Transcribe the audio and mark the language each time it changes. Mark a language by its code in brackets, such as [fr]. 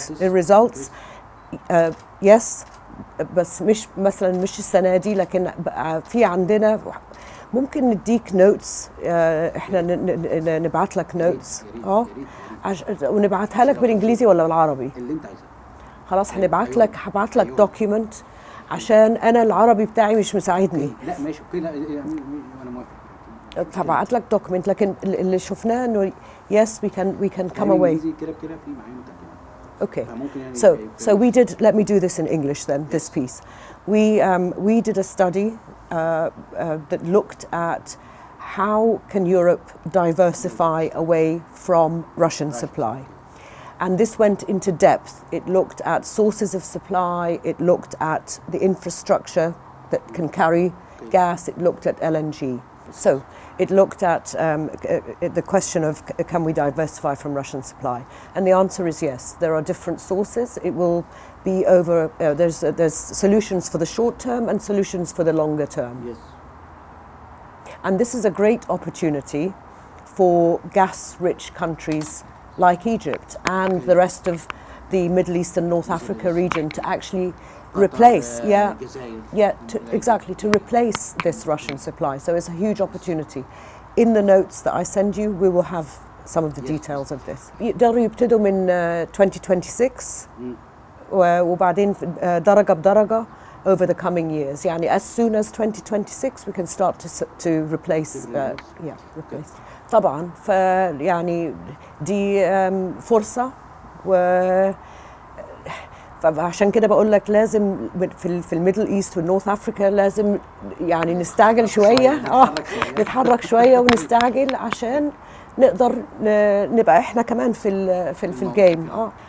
[ar] الريزلتس يس، بس مش مثلا مش السنه دي، لكن في عندنا ممكن نديك نوتس، احنا نبعت لك نوتس ونبعتها لك بالانجليزي ولا بالعربي؟ اللي انت عايزه. خلاص هبعت لك دوكيومنت، عشان انا العربي بتاعي مش مساعدني. لا ماشي اوكي، لا انا موافق. فبعت لك دوكيومنت، لكن اللي شفناه انه yes we can come away. كده في معايا مترجم. [en] Okay. So we did. Let me do this in English then. Yes. This piece, we did a study that looked at how can Europe diversify away from Russian supply, and this went into depth. It looked at sources of supply. It looked at the infrastructure that can carry gas. It looked at LNG. So it looked at the question of can we diversify from Russian supply, and the answer is yes. There are different sources. It will be over. There's solutions for the short term and solutions for the longer term. Yes. And this is a great opportunity for gas-rich countries like Egypt and the rest of the Middle East and North Africa region to actually replace, to replace this Russian supply. So it's a huge opportunity. In the notes that I send you, we will have some of the details of this. [ar] يقدروا يبتدوا من 2026 وبعدين درجة بدرجة over the coming years. [en] يعني as soon as 2026 we can start to replace. Replace. [ar] طبعا فيعني دي فرصة، فعشان كده بقول لك لازم في الميدل ايست والنورث افريكا لازم يعني نستعجل شويه، نتحرك شويه ونستعجل عشان نقدر نبقى احنا كمان في الجيم.